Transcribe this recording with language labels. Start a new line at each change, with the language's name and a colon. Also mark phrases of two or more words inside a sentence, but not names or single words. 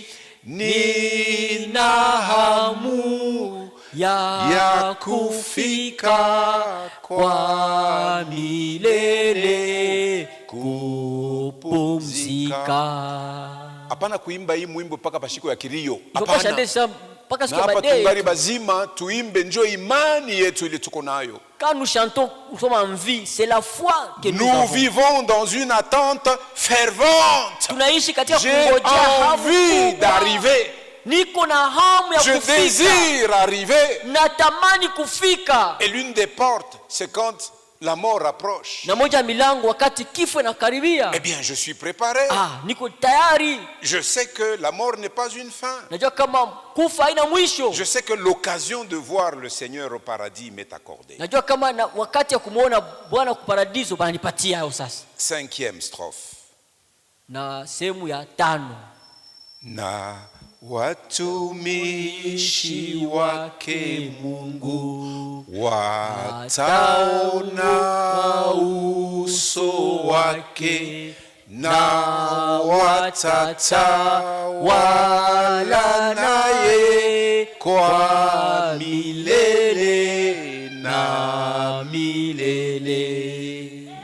Swahili: Nina hamu ya kufika kwa milele kupumzika. Hapana kuimba hii mwimbo paka pashiko ya kilio. Hapana. Na hapa tungari bazima tuimbe njo imani yetu ile tuko nayo.
French: Quand nous chantons, nous sommes en vie, c'est la foi que nous Nous avons. vivons dans une attente fervente.
Swahili: Tunaishi katika
French: J'ai
Swahili: kungojea
French: envie d'arriver.
Swahili: Niko na hamu ya
French: Je
Swahili: kufika.
French: désire arriver.
Swahili: Natamani kufika.
French: Et l'une des portes, c'est quand la mort approche,
Swahili: na moja milango wakati kifo inakaribia,
French: eh bien je suis préparé.
Swahili: niko tayari.
French: Je sais que la mort n'est pas une fin.
Swahili: Najua kama kufa haina mwisho.
French: Je sais que l'occasion de voir le Seigneur au paradis m'est accordée.
Swahili: Najua kama wakati ya kumuona Bwana kwa paradiso bananipatia hayo sasa.
French: 5e strophe.
Swahili: Na sehemu ya 5. Na watumishi wake Mungu wataona uso wake na watatawala naye kwa milele na milele.